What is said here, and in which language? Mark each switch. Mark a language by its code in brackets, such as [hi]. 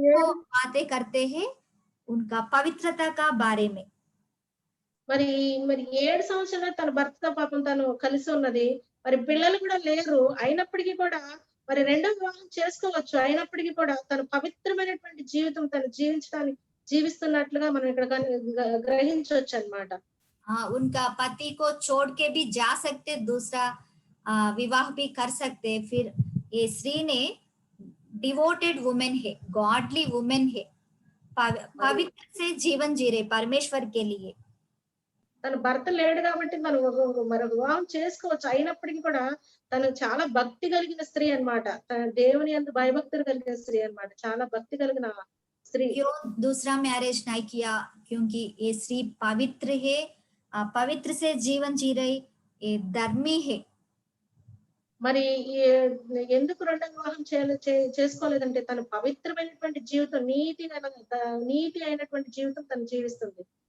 [hi] वो बातें करते हैं उनका पवित्रता का बारे में। [te] మరి మరి 7 సంవత్సరాలు తన భర్తతో పాపం తను కలిసి ఉన్నది. మరి పిల్లలు కూడా లేరు. అయినప్పటికీ కూడా మరి రెండో వివాహం చేసుకోవచ్చు. అయినప్పటికీ కూడా తను పవిత్రమైనటువంటి జీవితం తను జీవిస్తున్నట్లుగా మనం ఇక్కడ గ్రహించొచ్చన్నమాట. [hi] उनका पति को छोड़ के भी जा सकते, दूसरा विवाह भी कर सकते। फिर ये स्त्री ने डिवोटेड वुमेन है, गॉडली वुमेन है, पवित्र से जीवन जी रहे परमेश्वर के लिए। [te] తన భర్త లేడు కాబట్టి తను మరొక వివాహం చేసుకోవచ్చు. అయినప్పటికీ కూడా తను చాలా భక్తి కలిగిన స్త్రీ అన్నమాట. తన దేవుని యందు భయభక్తులు కలిగిన స్త్రీ అన్నమాట. చాలా భక్తి కలిగిన స్త్రీ. [hi] क्यों दूसरा मैरिज नहीं किया? क्योंकि ये स्त्री पवित्र है, पवित्र से जीवन जी रही, ये धर्मी है। [te] మరి ఎందుకు రెండో వివాహం చేసుకోలేదంటే తన పవిత్రమైనటువంటి జీవితం, నీతి అయినటువంటి జీవితం తను జీవిస్తుంది.